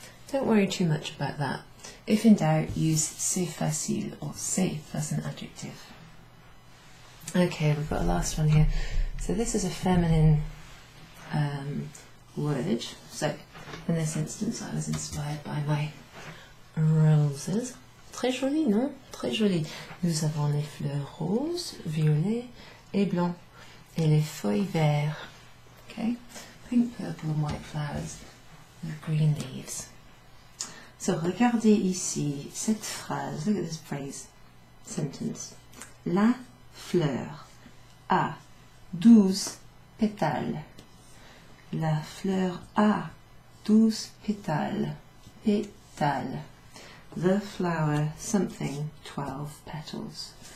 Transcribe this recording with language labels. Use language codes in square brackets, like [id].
[en] Don't worry too much about that. If in doubt, use [fr] c'est facile [en] or c'est as an adjective. Okay, we've got a last one here. So this is a feminine word. So in this instance, I was inspired by my roses. [fr] Très joli, non? Très joli. Nous avons les fleurs roses, violets et blancs, et les feuilles vertes. [en] Okay, pink, purple, and white flowers with green leaves. [fr] So regardez ici cette phrase. [en] Look at this phrase, sentence. [fr] La fleur a 12 pétales. La fleur a 12 pétales. Pétales. [en] The flower something 12 petals.